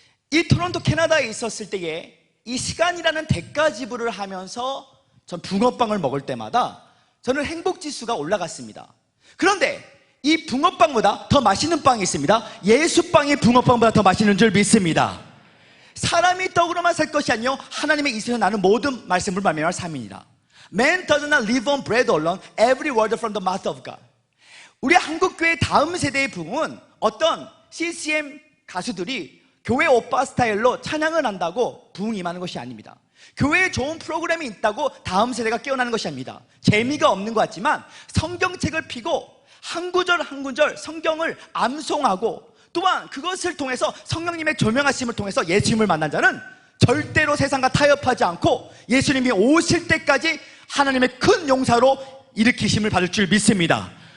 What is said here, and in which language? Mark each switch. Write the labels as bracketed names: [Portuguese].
[Korean] 이 토론토 캐나다에 있었을 때에 이 시간이라는 대가 지불을 하면서 전 붕어빵을 먹을 때마다 저는 행복지수가 올라갔습니다. 그런데 이 붕어빵보다 더 맛있는 빵이 있습니다. 예수빵이 붕어빵보다 더 맛있는 줄 믿습니다. 사람이 떡으로만 살 것이 아니요 하나님의 이세에서 나는 모든 말씀을 말미암아 삶이니라. [English] Man does not live on bread alone, every word from the mouth of God. [Korean] 우리 한국교회 다음 세대의 부흥은 어떤 CCM 가수들이 교회 오빠 스타일로 찬양을 한다고 부흥이 임하는 것이 아닙니다. 교회에 좋은 프로그램이 있다고 다음 세대가 깨어나는 것이 아닙니다. 재미가 없는 것 같지만 성경책을 펴고 한 구절 한 구절 성경을 암송하고, 또한 그것을 통해서 성령님의 조명하심을 통해서 예수님을 만난 자는 절대로 세상과 타협하지 않고 예수님이 오실 때까지 하나님의 큰 용사로 일으키심을 받을 줄 믿습니다.